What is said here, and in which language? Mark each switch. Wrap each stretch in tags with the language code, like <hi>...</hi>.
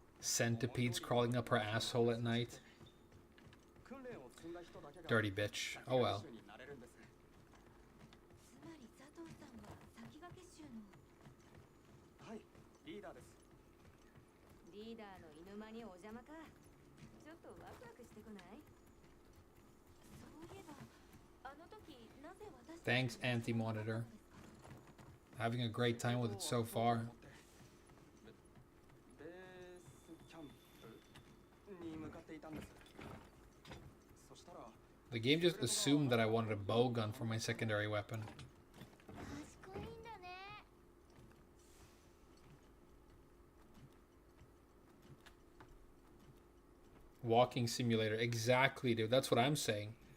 <en>Centipedes crawling up her asshole at night.</en> <ja>訓練を積んだ人だけが</ja> <en>Dirty bitch. Oh well.</en> <ja>になれるんです。つまり佐藤さんは先駆け衆のはいリーダーです。リーダーの犬間にお邪魔か。ちょっとワクワクしてこない？そういえばあの時なぜ私たち</ja> <en>Thanks, Anti-Monitor. Having a great time with it so far.</en> <ja>ベースキャンプに向かっていたんです。そしたら</ja> <en>The game just assumed that I wanted a bow gun for my secondary weapon.</en> <ja>賢いんだね。</ja> <en>Walking simulator. Exactly, dude. That's what I'm saying.</en>